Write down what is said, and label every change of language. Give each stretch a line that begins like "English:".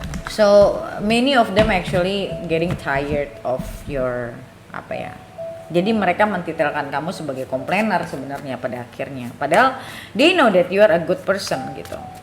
English: So many of them actually getting tired of your
Indonesian: apa ya. Jadi mereka mentitelkan kamu sebagai komplainer sebenarnya pada akhirnya. Padahal
English: they know that you are a good person
Indonesian: gitu.